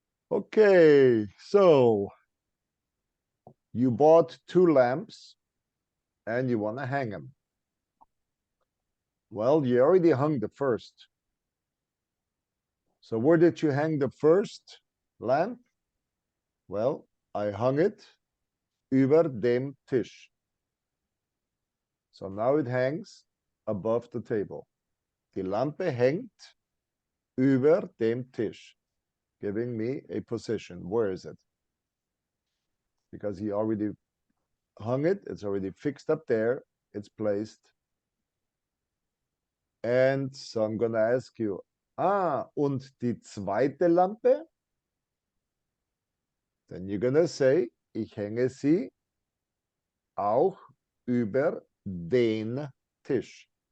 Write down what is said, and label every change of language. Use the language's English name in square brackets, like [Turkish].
[English] Okay, so you bought 2 lamps and you want to hang them. Well, you already hung the first. So where did you hang the first lamp? Well, I hung it [German] über dem Tisch. [English] So now it hangs above the table. [German] Die Lampe hängt über dem Tisch, [English] giving me a position. Where is it? Because he already hung it, it's already fixed up there, it's placed. And so I'm gonna ask you, [German] und die zweite Lampe? [English] Then you're gonna say, [German] ich hänge sie auch über den Tisch.